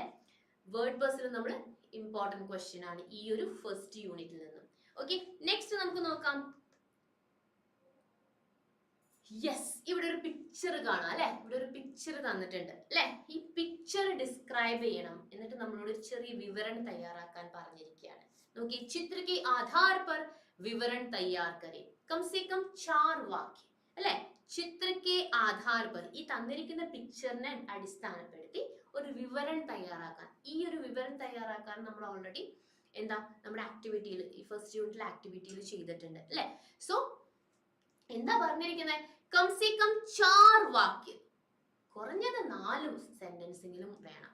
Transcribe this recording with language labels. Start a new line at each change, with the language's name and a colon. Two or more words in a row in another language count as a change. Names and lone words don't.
English: word puzzle
Malayalam: നമ്മൾ
English: important question
Malayalam: ആണ് ഈ ഒരു
English: first unit
Malayalam: നിന്നും.
English: okay, next
Malayalam: നമുക്ക് നോക്കാം. യെസ്, ഇവിടെ ഒരു പിക്ചർ കാണാം അല്ലെ? ഇവിടെ ഒരു പിക്ചർ തന്നിട്ടുണ്ട് അല്ലെ? ഈ
English: picture describe
Malayalam: ചെയ്യണം, എന്നിട്ട് നമ്മളോട് ഒരു ചെറിയ വിവരണം തയ്യാറാക്കാൻ പറഞ്ഞിരിക്കുകയാണ്.
Hindi: നോക്കി, ചിത്ര के आधार पर विवरण तैयार करें, कम से कम 4 वाक्य അല്ലെ? ചിത്രके आधार पर,
Malayalam: ഈ തന്നിരിക്കുന്ന പിക്ചറിനെ അടിസ്ഥാനപ്പെടുത്തി ഒരു വിവരണം തയ്യാറാക്കാൻ. ഈ ഒരു വിവരണം തയ്യാറാക്കാൻ നമ്മൾ ഓൾറെഡി എന്താ നമ്മുടെ ആക്ടിവിറ്റിയിൽ, ഈ
English: first unit
Malayalam: ആക്ടിവിറ്റിയിൽ ചെയ്തിട്ടുണ്ട് അല്ലെ? സോ എന്താ പറഞ്ഞിരിക്കുന്നത്?
Hindi: कम से कम
Malayalam: 4 വാക്യം, കുറഞ്ഞത് 4 സെന്റൻസെങ്കിലും വേണം.